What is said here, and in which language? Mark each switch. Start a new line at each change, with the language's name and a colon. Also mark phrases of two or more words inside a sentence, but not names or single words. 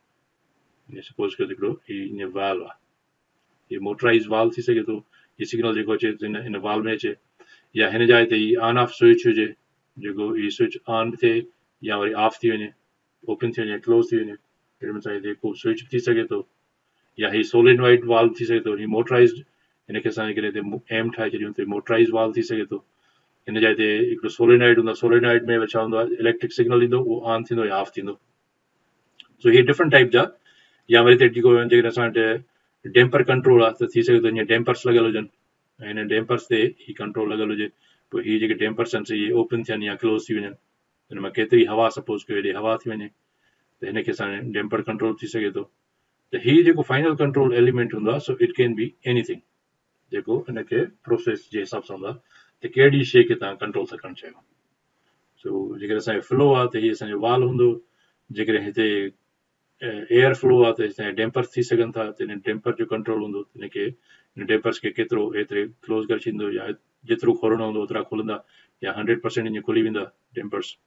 Sindhi: जो सपोज कयो हिकिड़ो हीअ वाल्व आहे हीअ
English: motorized valve
Sindhi: थी सघे थो हीअ सिग्नल जेको अचे इन वाल्व में अचे या हिन जाइ ते ही
English: on off switch
Sindhi: हुजे जेको ही
English: switch on
Sindhi: थिए या वरी ऑफ थी वञे ओपन थी वञे क्लोज थी वञे हिन में हिते को स्विच थी सघे थो या ही
English: solenoid valve
Sindhi: थी सघे थो ही मोटराइज़्ड हिनखे असां हिकिड़े एम ठाहे छॾियूं त
English: motorized valve
Sindhi: थी सघे थो हिन जाइ ते हिकिड़ो सोलेनॉइड हूंदो आहे सोलेनॉइड में छा हूंदो आहे
English: electric signal
Sindhi: ईंदो उहो ऑन थींदो या ऑफ थींदो सो हीअ
English: different type
Sindhi: जा या वरी हिते जेको जेकॾहिं असां वटि
English: damper control
Sindhi: आहे त थी सघे थो हीअं डेम्पर्स लॻल हुजनि ऐं हिन डेम्पर्स ते ही कंट्रोल लॻल हुजे पोइ हीअ जेके डेम्पर्स आहिनि इहे ओपन थियनि या क्लोज़ थी वञनि हिन मां केतिरी हवा सपोज कयो हेॾे हवा थी वञे त हिनखे असां
English: damper control
Sindhi: थी सघे थो त हीअ जेको
English: final control element
Sindhi: हूंदो आहे सो
English: it can be anything
Sindhi: जेको हिनखे प्रोसेस जे हिसाब सां हूंदो आहे त कहिड़ी शइ खे तव्हां कंट्रोल था करणु चाहियो सो जेकॾहिं असांजो फ्लो आहे त हीअ असांजो वाल हूंदो जेकॾहिं हिते
English: air flow
Sindhi: आहे त हिते डेम्पर्स थी सघनि था त हिन डेम्पर जो कंट्रोल हूंदो हिनखे हिन डेम्पर्स खे केतिरो एतिरे क्लोज़ करे छॾींदो या जेतिरो खोलणो हूंदो ओतिरा खुलंदा या 100% ईअं खुली वेंदा डेम्पर्स